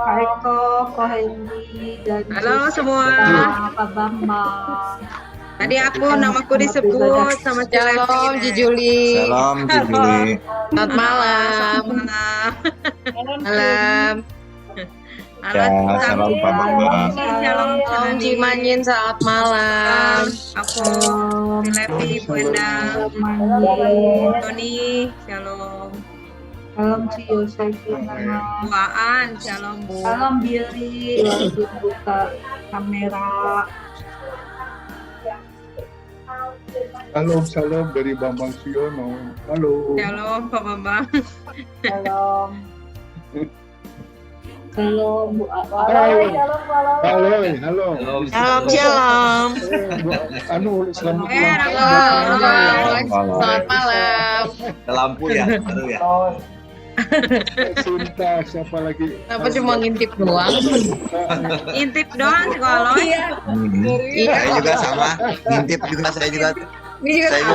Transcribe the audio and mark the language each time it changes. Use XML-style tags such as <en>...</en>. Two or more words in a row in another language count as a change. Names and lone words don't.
<id>Pak Eko, Ko Hendy, dan Halo semua. Pak Bambang. Tadi namaku disebut sama Cilevi. Shalom Jijuli. Shalom Ci Juli. Selamat malam. Shalom Malam. Ya, shalom Pak Bambang. Shalom Cimanyin, selamat malam. Aku Cilevi, Bu Endang, Doni, shalom. Salam Ci Yosefina. Bu Aan, shalom Bu. Salam Billy, lagi buka kamera. Salam, salam dari Bambang Siono. Halo. Shalom Pak Bambang. Shalom. Salam Bu Waloi, shalom Waloi. Halo, halo. Shalom, shalom. Anu, selamat Shalom. malam. Selamat malam. Ada lampu ya, baru ya. Oh, Sinta, siapa lagi? Kenapa cuma ngintip doang? Ngintip doang sih kalau. Iya. Saya juga sama. Ngintip juga saya juga. Ini juga Saya juga</id>